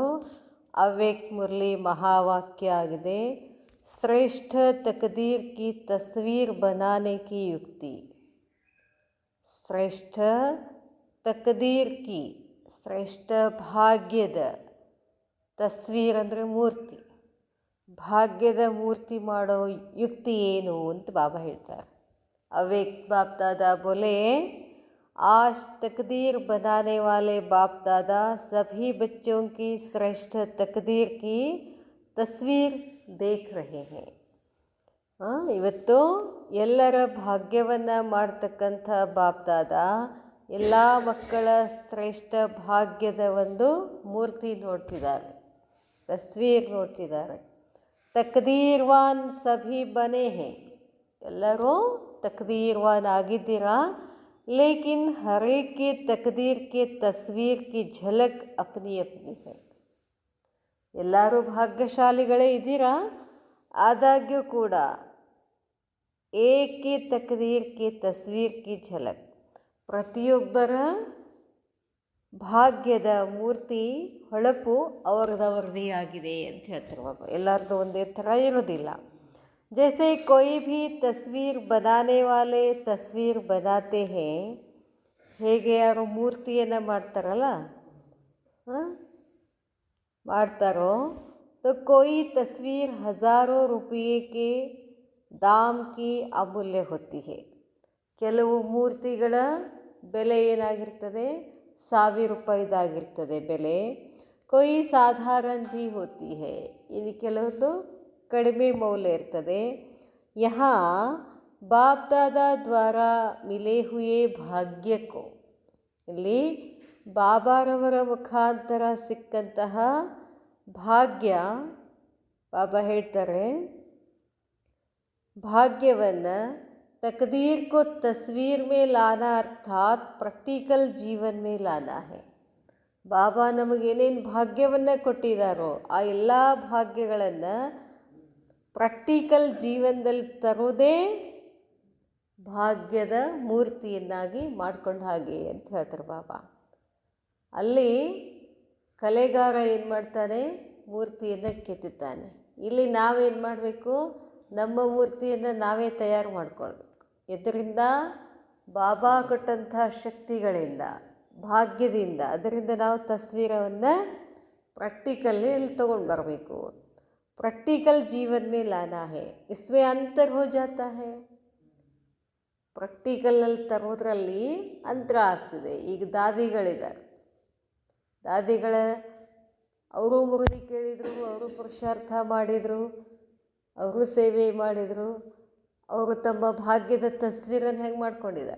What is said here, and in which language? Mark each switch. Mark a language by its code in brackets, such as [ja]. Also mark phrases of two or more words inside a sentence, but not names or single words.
[kn] ಅವ್ಯಕ್ತ ಮುರಳಿ ಮಹಾವಾಕ್ಯ ಆಗಿದೆ, [hi] श्रेष्ठ तकदीर की तस्वीर बनाने की युक्ति. श्रेष्ठ तकदीर की, [kn] ಶ್ರೇಷ್ಠ ಭಾಗ್ಯದ, ತಸ್ವೀರ್ ಅಂದರೆ ಮೂರ್ತಿ, ಭಾಗ್ಯದ ಮೂರ್ತಿ ಮಾಡೋ ಯುಕ್ತಿ ಏನು ಅಂತ ಬಾಬಾ ಹೇಳ್ತಾರೆ. [hi] अवेक बाप दादा बोले, आज तकदीर बनाने वाले बाप दादा सभी बच्चों की श्रेष्ठ तकदीर की तस्वीर देख रहे हैं. [kn] ಇವತ್ತು ಎಲ್ಲರ ಭಾಗ್ಯವನ್ನು ಮಾಡ್ತಕ್ಕಂಥ ಬಾಪ್ ದಾದಾ ಎಲ್ಲ ಮಕ್ಕಳ ಶ್ರೇಷ್ಠ ಭಾಗ್ಯದ ಒಂದು ಮೂರ್ತಿ ನೋಡ್ತಿದ್ದಾರೆ, ತಸ್ವೀರ್ ನೋಡ್ತಿದ್ದಾರೆ. [hi] तकदीरवान सभी बने हैं, [kn] ಎಲ್ಲರೂ तकदीरवान ಆಗಿದ್ದೀರಾ. [hi] लेकिन हर एक के तकदीर के तस्वीर की झलक अपनी अपनी है. [kn] ಎಲ್ಲರೂ ಭಾಗ್ಯಶಾಲಿಗಳೇ ಇದ್ದೀರಾ, ಆದಾಗ್ಯೂ ಕೂಡ ಏಕೆ [hi] तकदीर के तस्वीर की झलक, [kn] ಪ್ರತಿಯೊಬ್ಬರ ಭಾಗ್ಯದ ಮೂರ್ತಿ ಹೊಳಪು ಅವರದವರದೇ ಆಗಿದೆ ಅಂತ ಹೇಳ್ತಾರೆ ಬಾಬಾ. ಎಲ್ಲರದ್ದು ಒಂದೇ ಥರ ಇರೋದಿಲ್ಲ. [hi] जैसे कोई भी तस्वीर बनाने वाले तस्वीर बनाते हैं, [kn] ಹೇಗೆ ಯಾರು ಮೂರ್ತಿಯನ್ನು ಮಾಡ್ತಾರಲ್ಲ ಮಾಡ್ತಾರೋ, [hi] तो कोई तस्वीर हज़ारों रुपये के दाम की अमूल्य होती है. [kn] ಕೆಲವು ಮೂರ್ತಿಗಳ ಬೆಲೆ ಏನಾಗಿರ್ತದೆ, 1000 ರೂಪಾಯಿದಾಗಿರ್ತದೆ ಬೆಲೆ. [hi] कोई साधारण भी होती है, [kn] ಇನ್ನು ಕೆಲವ್ರದ್ದು ಕಡಿಮೆ ಮೌಲ್ಯ ಇರ್ತದೆ. [hi] यहाँ बाप दादा द्वारा मिले हुए भाग्य को, [kn] ಇಲ್ಲಿ ಬಾಬಾರವರ ಮುಖಾಂತರ ಸಿಕ್ಕಂತಹ ಭಾಗ್ಯ, ಬಾಬಾ ಹೇಳ್ತಾರೆ ಭಾಗ್ಯವನ್ನು [hi] तकदीर को तस्वीर में लाना [kn] अर्थात प्रैक्टिकल जीवन में लाना है. ಬಾಬಾ ನಮಗೇನೇನು ಭಾಗ್ಯವನ್ನು ಕೊಟ್ಟಿದ್ದಾರೋ ಆ ಎಲ್ಲ ಭಾಗ್ಯಗಳನ್ನು ಪ್ರಾಕ್ಟಿಕಲ್ ಜೀವನದಲ್ಲಿ ತರೋದೇ ಭಾಗ್ಯದ ಮೂರ್ತಿಯನ್ನಾಗಿ ಮಾಡ್ಕೊಂಡು ಹಾಗೆ ಅಂತ ಹೇಳ್ತಾರೆ ಬಾಬಾ. ಅಲ್ಲಿ ಕಲೆಗಾರ ಏನು ಮಾಡ್ತಾನೆ, ಮೂರ್ತಿಯನ್ನು ಕೆತ್ತುತ್ತಾನೆ. ಇಲ್ಲಿ ನಾವೇನು ಮಾಡಬೇಕು, ನಮ್ಮ ಮೂರ್ತಿಯನ್ನು ನಾವೇ ತಯಾರು ಮಾಡಿಕೊಳ್ಬೇಕು. ಇದರಿಂದ ಬಾಬಾ ಕೊಟ್ಟಂಥ ಶಕ್ತಿಗಳಿಂದ, ಭಾಗ್ಯದಿಂದ, ಅದರಿಂದ ನಾವು ತಸ್ವೀರವನ್ನು ಪ್ರಾಕ್ಟಿಕಲ್ಲಿ ತೊಗೊಂಡು ಬರಬೇಕು. [hi] प्रैक्टिकल जीवन में लाना है, इसमें अंतर हो जाता है. [kn] ಪ್ರಾಕ್ಟಿಕಲಲ್ಲಿ ತರೋದ್ರಲ್ಲಿ ಅಂತರ ಆಗ್ತದೆ. ಈಗ ದಾದಿಗಳಿದ್ದಾರೆ, ದಾದಿಗಳ ಅವರು ಮುರುಳಿ ಕೇಳಿದರು, ಅವರು ಪುರುಷಾರ್ಥ ಮಾಡಿದರು, ಅವರು ಸೇವೆ ಮಾಡಿದರು, ಅವರು ತಮ್ಮ ಭಾಗ್ಯದ ತಸ್ವೀರನ್ನು ಹೆಂಗೆ ಮಾಡ್ಕೊಂಡಿದ್ದಾರೆ.